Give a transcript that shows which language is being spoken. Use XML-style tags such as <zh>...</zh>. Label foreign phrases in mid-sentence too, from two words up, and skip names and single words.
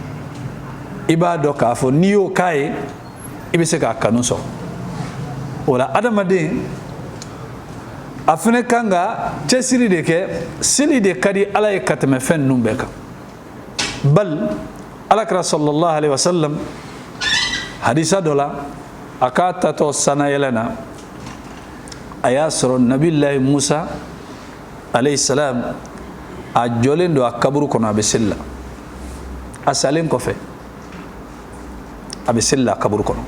<bm>I b'a dɔn k'a fɔ n'i y'o k'a ye i bɛ se k'a kanu sɔrɔ. O la adamaden a fɛnɛ kan ka cɛsiri de kɛ, seli de ka di ala ye ka tɛmɛ fɛn ninnu bɛɛ kan. Bal alakira</bm> <ar>صلى الله عليه وسلم</ar> <bm>hadisa dɔ la a k'a tatɔ sanayɛlɛ na a y'a sɔrɔ nabilahi Musa</bm> <ar>عليه السلام</ar> <bm>a jɔlen don a kaburu kɔnɔ a bɛ seli la. A salen kɔfɛ a bɛ seli la a kaburu kɔnɔ.</bm>